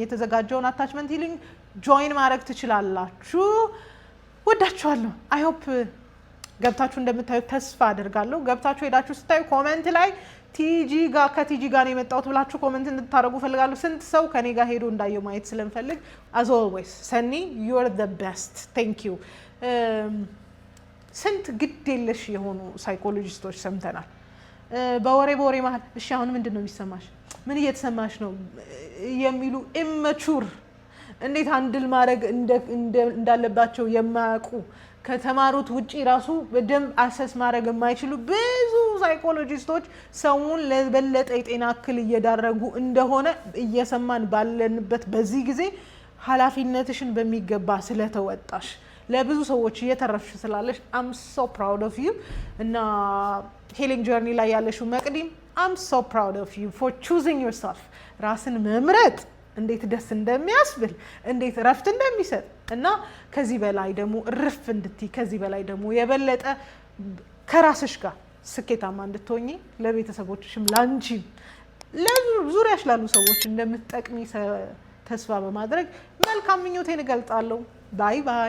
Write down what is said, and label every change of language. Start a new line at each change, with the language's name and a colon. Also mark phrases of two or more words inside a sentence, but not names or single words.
Amharic: የተዘጋጀውን
English: attachment healing join
Amharic: ማድረግ ትችላላችሁ። ወዳችኋለሁ።
English: I hope
Amharic: ገብታችሁ እንደምታዩ ተስፋ አድርጋለሁ። ገብታችሁ ሄዳችሁ ስታዩ ኮሜንት ላይ ከቲጂ ጋር ነው የመጣሁት ብላችሁ ኮሜንት እንድታደርጉ ፈልጋለሁ። ስንት ሰው ከኔ ጋር ሄዶ እንዳየው ማየት ስለምፈልግ
English: as always
Amharic: ሰኒ
English: you are the best thank you።
Amharic: ስንት ግድ የለሽ የሆኑ ሳይኮሎጂስቶች ሰምተናል። በወሬ መሀል እሺ አሁን ምንድን ነው የሚሰማሽ፣ ምን እየተሰማሽ ነው የሚሉ ኢመቹር እንዴት አንድል ማድረግ እንዳለባቸው የማያውቁ ከተማሩት ውጪ ራሱ በደንብ አሰስ ማድረግ የማይችሉ ብዙ ሳይኮሎጂስቶች ሰውን ለበለጠ የጤና እክል እየዳረጉ እንደሆነ እየሰማን ባለንበት በዚህ ጊዜ ኃላፊነትሽን በሚገባ ስለተወጣሽ ለብዙ ሰዎች እየተረፍሽ ስላለሽ
English: I'm so proud of you።
Amharic: እና
English: healing journey
Amharic: ላይ ያለሽው መቅዲም
English: I'm so proud of you for choosing yourself።
Amharic: ራስን መምረጥ እንዴት ደስ እንደሚያስብል እንዴት ረፍት እንደሚሰጥ እና ከዚህ በላይ ደግሞ እርፍ እንድትይ ከዚህ በላይ ደግሞ የበለጠ ከራስሽ ጋር ስኬታማ እንድትሆኚ ለቤተሰቦችሽም ላንቺም ለዙሪያሽ ላሉ ሰዎች እንደምትጠቅሚ ተስፋ በማድረግ መልካም ምኞቴን እገልጻለሁ።
English: bye bye።